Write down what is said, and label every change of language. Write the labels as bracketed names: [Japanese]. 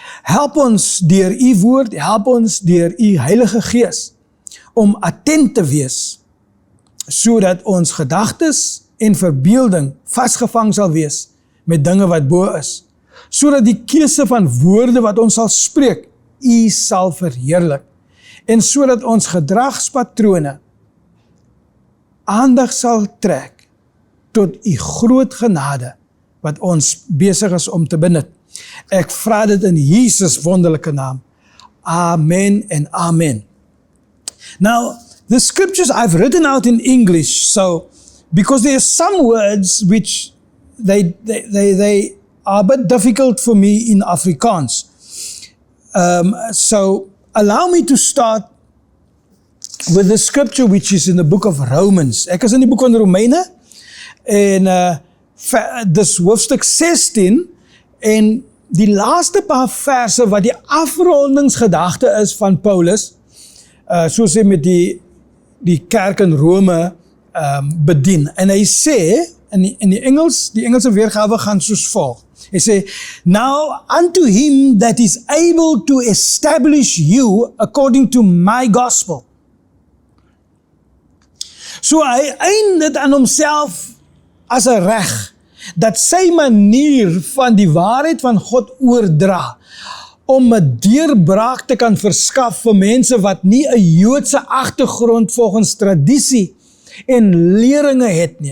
[Afrikaans] Help ons deur U woord, help ons deur U Heilige Gees om attent te wees, sodat ons gedagtes en verbeelding vasgevang sal wees met dinge wat bo is, sodat die keuse van woorde wat ons sal spreek, U sal verheerlik, en sodat ons gedragspatrone aandag sal trek tot U groot genade wat ons besig is om te benut. Ek vra dit in Jesus wonderlike naam. [English] Amen and amen. Now, the scriptures I've written out in English, so because there are some words which they are a bit difficult for me in Afrikaans. So allow me to start with the scripture which is in the book of Romans. [Afrikaans] Ek is in die boek van Romeine, en dis hoofstuk 16, en die laaste paar verse wat die afrondingsgedagte is van Paulus, soos hy met die kerk in Rome bedien. En hy sê, in die Engelse weergawe gaan soos volg. Hy sê, [English] now unto him that is able to establish you according to my gospel. [Afrikaans] So hy eindig aan homself as 'n reg, dat sy manier van die waarheid van God oordra, om 'n deurbraak te kan verskaf vir mense wat nie 'n Joodse agtergrond volgens tradisie en leringe het nie.